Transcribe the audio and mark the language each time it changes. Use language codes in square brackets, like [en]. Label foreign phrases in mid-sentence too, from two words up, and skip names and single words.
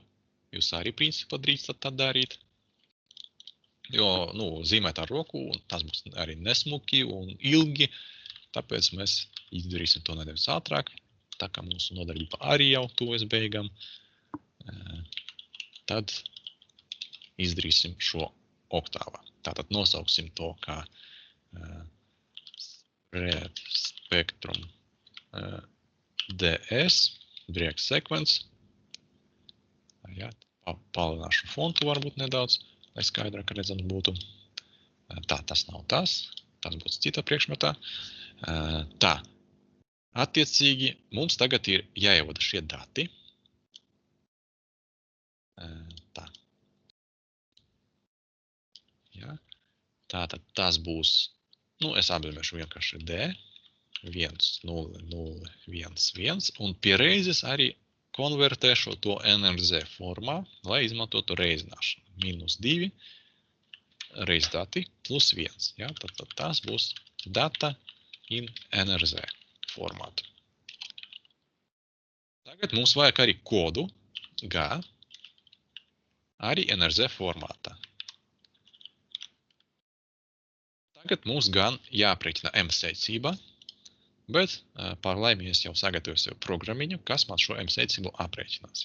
[lv] Jūs arī principā drīkstat tā darīt, jo zīmēt ar roku, un tas būs arī nesmuki un ilgi, tāpēc mēs izdarīsim to nedaudz ātrāk. tā kā mūsu nodarbība arī jau tuvojas beigām, tad izdarīsim šo oktāvā. Tātad nosauksim to kā [en] spread spectrum DS, drag sequence. [lv] Jā, palielināšu fontu varbūt nedaudz, lai skaidrāk redzams būtu. Tā, tas nav tas būs cita priekšmetā. Tā, attiecīgi mums tagad ir jāievada šie dati. Tā. Jā. Tātad tas būs, es apzīmēšu vienkārši D, 1, 0, 0, 1, 1, un pie reizes arī konvertēšu to NRZ formā, lai izmantotu reizināšanu. -2 reiz dati plus 1. Ja? Tad tas būs [en] data in [lv] NRZ formātu. Tagad mums vajag arī kodu G, arī NRZ formātā. Tagad mums gan jāaprēķina M secība, bet par laimi es jau sagatavoju sev programmiņu, kas man šo M secību aprēķinās.